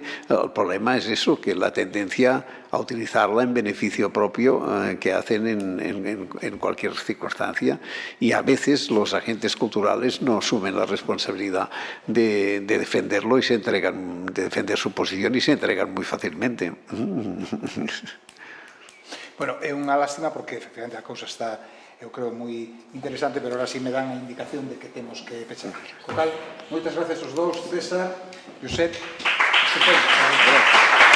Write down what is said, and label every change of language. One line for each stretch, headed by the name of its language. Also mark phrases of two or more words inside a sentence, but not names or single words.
Spanish: El problema es eso, que la tendencia a utilizarla en beneficio propio que hacen en cualquier circunstancia, y a veces los agentes culturales no asumen la responsabilidad de defenderlo, y de defender su posición, y se entregan muy fácilmente. Bueno,
Galician: é unha lástima porque efectivamente a cousa está, eu creo, moi interesante, pero
Spanish: ahora sí me dan
Galician: a indicación de que temos que pechar. Con cal, moitas gracias aos dous, César, Josep, estupendo.